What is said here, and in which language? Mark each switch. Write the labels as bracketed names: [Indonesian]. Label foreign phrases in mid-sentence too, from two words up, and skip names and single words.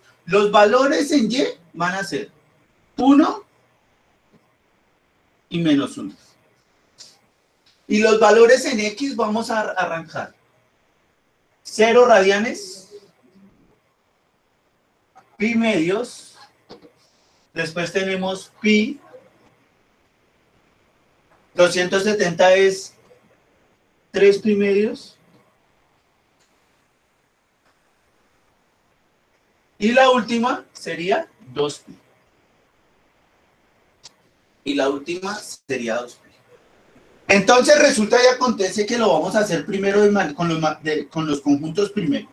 [Spanish] Los valores en Y van a ser 1 y menos 1. Y los valores en X vamos a arrancar 0 radianes, pi medios, después tenemos pi, 270 es 3 pi medios, y la última sería 2pi. Y la última sería 2pi. Entonces resulta y acontece que lo vamos a hacer primero con los conjuntos primero.